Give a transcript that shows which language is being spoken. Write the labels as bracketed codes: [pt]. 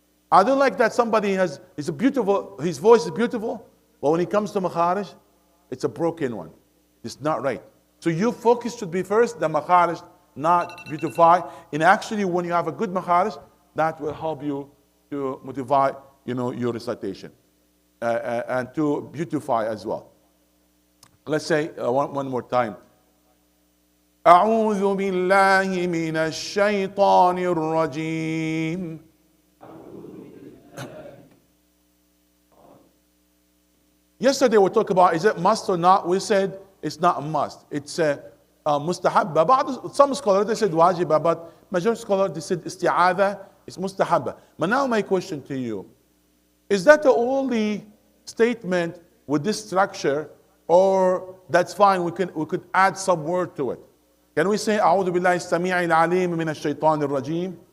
[en] I don't like that somebody his voice is beautiful, but when it comes to makharij, it's a broken one. It's not right. So your focus should be first the makharij, not beautify. And actually, when you have a good makharij, that will help you to motivate, your recitation and to beautify as well. Let's say one more time. [ar] أعوذ بالله من الشيطان الرجيم. [en] Yesterday we talked about, is it must or not? We said it's not a must. It's a mustahabba. Some scholars, they said wajiba, but majority scholars, they said isti'adha is mustahabba. But now my question to you, is that the only statement with this structure, or that's fine, we could add some word to it? Can we say, [ar] أعوذ بالله السميع العليم من الشيطان الرجيم?